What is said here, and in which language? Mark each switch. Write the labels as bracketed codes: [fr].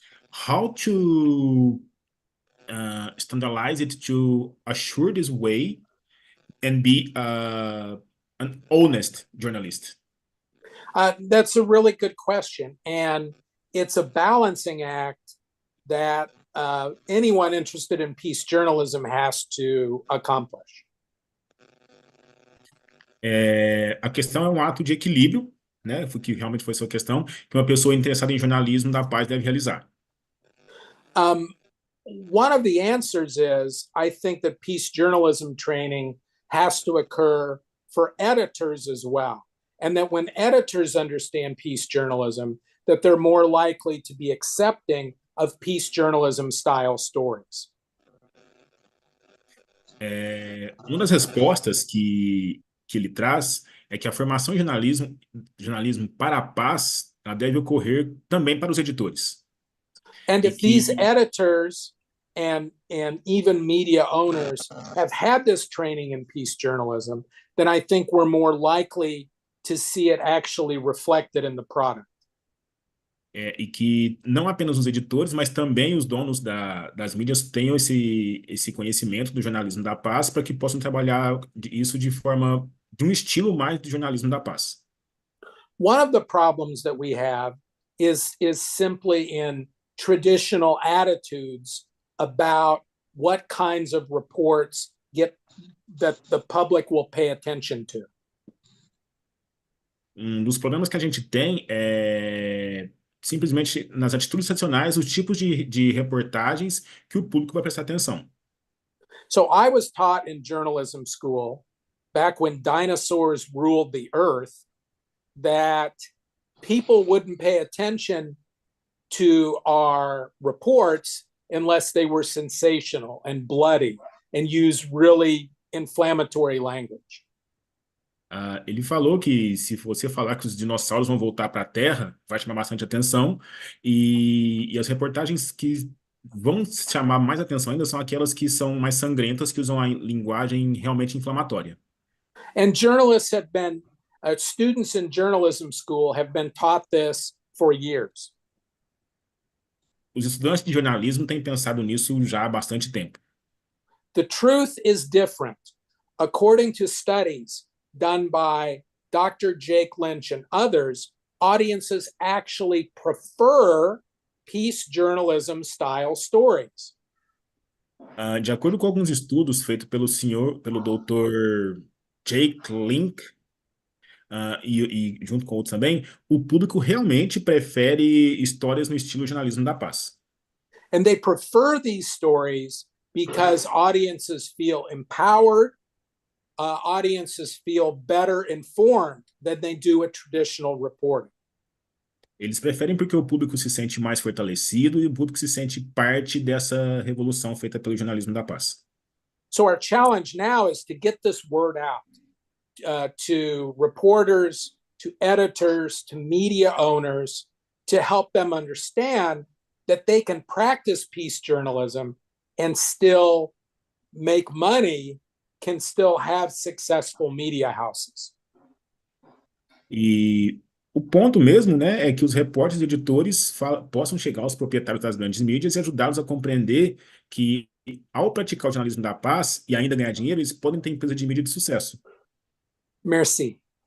[en] How to standardize it to assure this way and be an honest journalist? That's a really good question. And it's a balancing act that anyone interested in peace journalism has to accomplish. [pt] A questão é um ato de equilíbrio, né? Que realmente foi sua questão, que uma pessoa interessada em jornalismo da paz deve realizar. [en] One of the answers is, I think that peace journalism training has to occur for editors as well. And that when editors understand peace journalism, that they're more likely to be accepting of peace journalism style stories. [pt] Uma das respostas que ele traz é que a formação de jornalismo para a paz, ela deve ocorrer também para os editores. [en] And if these editors and even media owners have had this training in peace journalism, then I think we're more likely to see it actually reflected in the product. [pt] E que não apenas os editores, mas também os donos das mídias tenham esse conhecimento do jornalismo da paz para que possam trabalhar isso de um estilo mais do jornalismo da paz. [en] One of the problems that we have is simply in traditional attitudes about what kinds of reports that the public will pay attention to. [pt] Dos problemas que a gente tem é simplesmente nas atitudes tradicionais, os tipos de reportagens que o público vai prestar atenção. [en] So I was taught in journalism school, back when dinosaurs ruled the earth, that people wouldn't pay attention to our reports unless they were sensational and bloody and use really inflammatory language. [pt] Ele falou que se você falar que os dinossauros vão voltar para a Terra, vai chamar bastante atenção, e as reportagens que vão chamar mais atenção ainda são aquelas que são mais sangrentas, que usam a linguagem realmente inflamatória. [en] And journalists have been, students in journalism school have been taught this for years. [pt] Os estudantes de jornalismo têm pensado nisso já há bastante tempo. [en] The truth is different. According to studies done by Dr. Jake Lynch and others, audiences actually prefer peace journalism style stories. [pt] De acordo com alguns estudos feitos pelo Dr. Jake Lynch e junto com outros também, o público realmente prefere histórias no estilo jornalismo da paz. [en] And they prefer these stories because audiences feel empowered. Audiences feel better informed than they do at traditional reporting. [pt] Eles preferem porque o público se sente mais fortalecido e o público se sente parte dessa revolução feita pelo jornalismo da paz. So our challenge now is to get this word out to reporters, to editors, to media owners, to help them understand that they can practice peace journalism and still make money, can still have successful media houses. E o ponto mesmo, né, é que os repórteres e editores possam chegar aos proprietários das grandes mídias e ajudá-los a compreender que, ao praticar o jornalismo da paz e ainda ganhar dinheiro, eles podem ter empresa de mídia de sucesso. [fr] Merci.